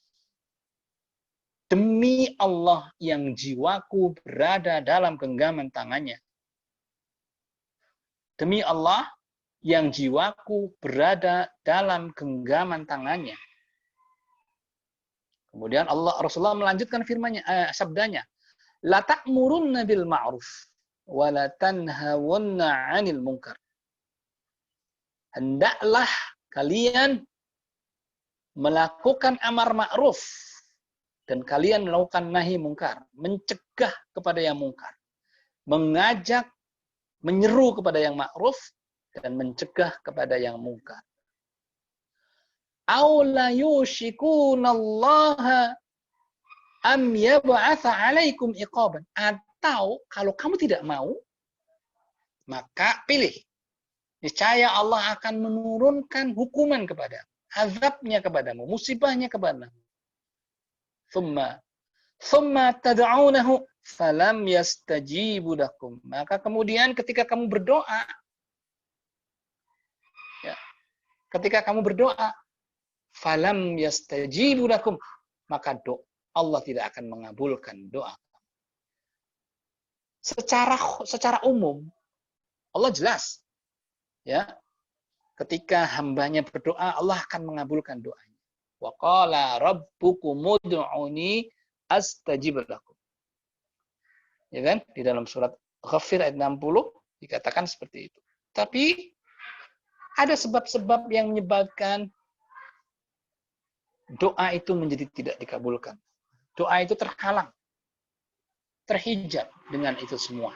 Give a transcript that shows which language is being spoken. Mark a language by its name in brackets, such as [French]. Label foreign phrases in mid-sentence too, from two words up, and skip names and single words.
[Indonesian] Demi Allah yang jiwaku berada dalam genggaman tangannya. Demi Allah yang jiwaku berada dalam genggaman tangannya. Kemudian Rasulullah melanjutkan sabdanya, [Arabic] لتأمرن بالمعروف ولتنهون عن المنكر. [Indonesian] Hendaklah kalian melakukan amar ma'ruf dan kalian melakukan nahi mungkar, mencegah kepada yang mungkar, mengajak, menyeru kepada yang ma'ruf dan mencegah kepada yang mungkar. [Arabic] أو ليوشكن الله أن يبعث عليكم عقابا. [Indonesian] Atau kalau kamu tidak mau, maka pilih. Niscaya Allah akan menurunkan hukuman kepadamu, azabnya kepadamu, musibahnya kepadamu. [Arabic] ثم تدعونه فلم يستجيب لكم. [Indonesian] Maka kemudian ketika kamu berdoa, [Arabic] فلم يستجيب لكم, [Indonesian] maka Allah tidak akan mengabulkan doa. Secara umum Allah jelas, ya, ketika hambanya berdoa, Allah akan mengabulkan doanya. [Arabic] وقال ربكم ادعوني أستجب لكم. [Indonesian] Ya kan? Di dalam surat Ghafir ayat 60 dikatakan seperti itu. Tapi ada sebab-sebab yang menyebabkan doa itu menjadi tidak dikabulkan. Doa itu terhalang, terhijab dengan itu semua.